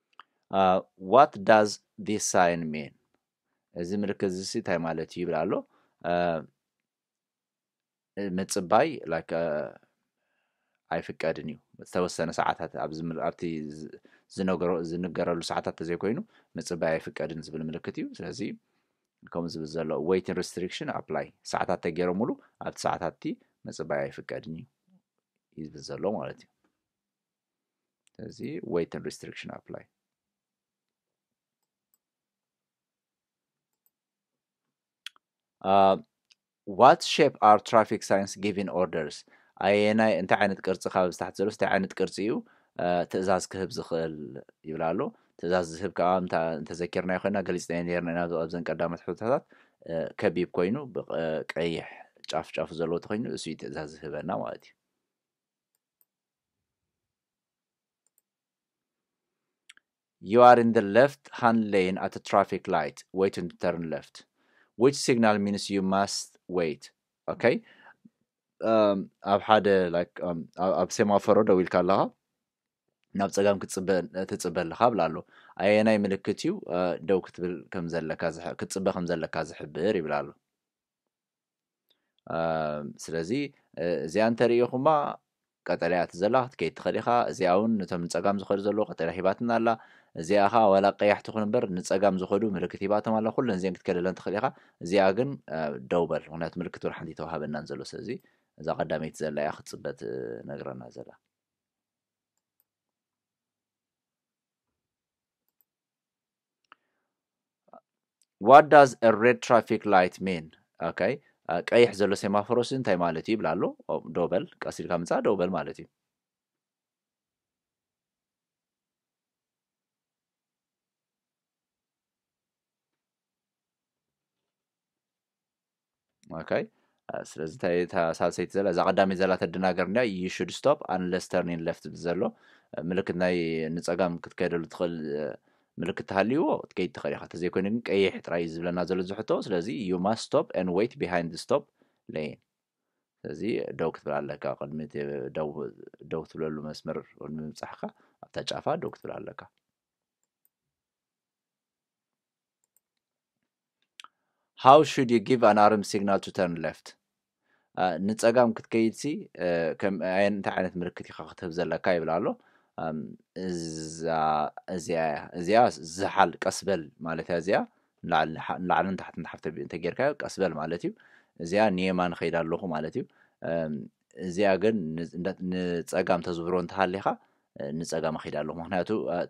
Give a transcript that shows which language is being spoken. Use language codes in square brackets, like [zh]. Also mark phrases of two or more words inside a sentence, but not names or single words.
[en] what does this sign mean [ti] እዚ ምልክት እዚ እንታይ ማለት እዩ ይብላ ኣሎ ምጽባይ like ኣይፍቀድን እዩ ዝተወሰነ ሰዓታት ኣብቲ ዝነገረሉ ሰዓታት ተዘይኮይኑ ምጽባይ ኣይፍቀድን ዝብል ምልክት እዩ ስለዚ ከምኡ ዝብል ዘሎ [en] waiting restriction apply [ti] ሰዓታት ተገይሮሙሉ ኣብቲ ሰዓታት እቲ ምጽባይ ኣይፍቀድን እዩ ዝብል ዘሎ ማለት እዩ ስለዚ [en] waiting restriction apply what shape are traffic signs giving orders [ti] ኣየናይ እንታይ ዓይነት ቅርጺ ካብ ዝታሕት ዘሎ እንታይ ዓይነት ቅርጺ እዩ ትእዛዝ ክህብ ዝኽእል ይብላ ኣሎ ትእዛዝ ዝህብ ከዓ እንተዘኪርና ይኮይና ገሊጽና ነርና ኢና ኣብዘን ቀዳሞት ሕቶታት ከቢብ ኮይኑ ብቀይሕ ጫፍ ጫፍ ዘለዎ ተኮይኑ እሱ ትእዛዝ ዝህበና ማለት እዩ [en] You are in the left hand lane at a traffic light waiting to turn left which signal means you must wait okay [ti] ኣብ ሓደ like ኣብ ሴማፎሮ ደው ኢልካ ኣለኻ ናብ ጸጋም ክትጽበ ኣለኻ ብላ ኣሎ ኣየናይ ምልክት እዩ ደው ክትብል ከም ዘለካ ክትጽበ ከም ዘለካ ዝሕብር ይብላ ኣሎ ስለዚ እዚኣ እንተሪኢኹማ ቀጠልያ ትዘላ ክትከይድ ትኽእል ኢኻ እዚኣ እውን ነቶም ንጸጋም ዝኸዱ ዘለዉ ቀጠልያ ሂባትና ኣላ እዚኣ ኸ ዋላ ቀያሕቲ ኹን እምበር ንጸጋም ዝኸዱ ምልክት ሂባቶም ኣላ ኩለን እዚአን ክትከለለን ትኽእል ኢኻ እዚኣ ግን ደው በል ምክንያቱ ምልክት ወር ሓንቲ ተዋሃበናን ዘሎ ስለዚ እዛ ቀዳመይቲ ዘላ እያ ክትጽበት ነግረና ዘላ [en] What does a red traffic light mean? Okay. [ti] ቀይሕ ዘሎ ሴማፎሮስ እንታይ ማለት እዩ ብላሎ ዶበል ቀሲልካ ምጻ ዶበል ማለት እዩ Okay. ስለዚ ሳልሰይቲ ዘላ እዛ ቀዳመይቲ ዘላ ተደናገርና [en] you should stop unless turning left [ti] ዘሎ ምልክት ናይ ንጸጋም ክትከይደሉ ትኽእል ምልክት ተሃልይዎ ትከይድ ትኽእል ኢኻ ተዘይኮይኑ ግን ቀይሕ ጥራይ ዝብለና ዘሎ ዝሕቶ ስለዚ [en] you must stop and wait behind the stop lane [ti] ስለዚ ደው ክትብል ኣለካ ቅድሚ ደው ትብለሉ መስመር ቅድሚ ምብጻሕካ ኣብታ ጫፋ ደው ክትብል ኣለካ [en] How should you give an arm signal to turn left? [ti] ንጸጋም ክትከይድሲ ከም እንታይ ዓይነት ምልክት ኢኻ ክትህብ ዘለካ ይብላ ኣሎ እዚኣ ዝሓል ቀስበል ማለት እያ እዚኣ ንላዕልን ታሕትን ሓፍተ እንተጌርካዮ ቀስበል ማለት እዩ እዚኣ ንየማን ኸይድ ኣለኹ ማለት እዩ እዚኣ ግን ንጸጋም ተዝብሮ እንተሃሊኻ ንጸጋም ኸይድ ኣለኹ ምክንያቱ እቲ